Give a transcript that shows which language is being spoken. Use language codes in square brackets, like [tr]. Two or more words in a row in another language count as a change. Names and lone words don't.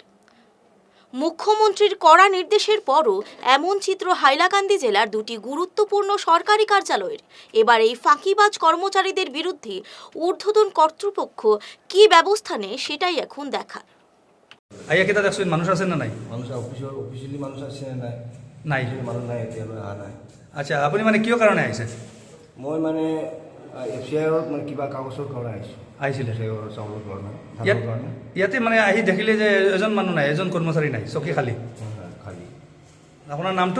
[bn] মুখ্যমন্ত্রীর কড়া নির্দেশের পরও এমন চিত্র হাইলাকান্দি জেলার 2টি গুরুত্বপূর্ণ সরকারি কার্যালয়ের। এবার এই ফাঁকিবাজ কর্মচারীদের বিরুদ্ধে ঊর্ধ্বতন কর্তৃপক্ষ কি ব্যবস্থা নেয় সেটাই এখন দেখার। আইয়া কেইটা দেখছোন মানুষ আছে না নাই? [as] মানুষ অফিচিয়েলি মানুষ আছে নে নাই? নাই মানুহ নাই, এতিয়ালৈ অহা নাই। আচ্ছা, আপুনি মানে কিয় কাৰণে আহিছে? মই মানে FCIৰ মানে কিবা কাগজৰ কাৰণে আহিছোঁ। আহিছিলে FCIৰ চাউলৰ কাৰণে, ধানৰ ইয়াত কাৰণে। ইয়াতে মানে আহি দেখিলে যে এজন মানুহ নাই, এজন কৰ্মচাৰী নাই, চকী খালী। খালী। আপোনাৰ নামটো?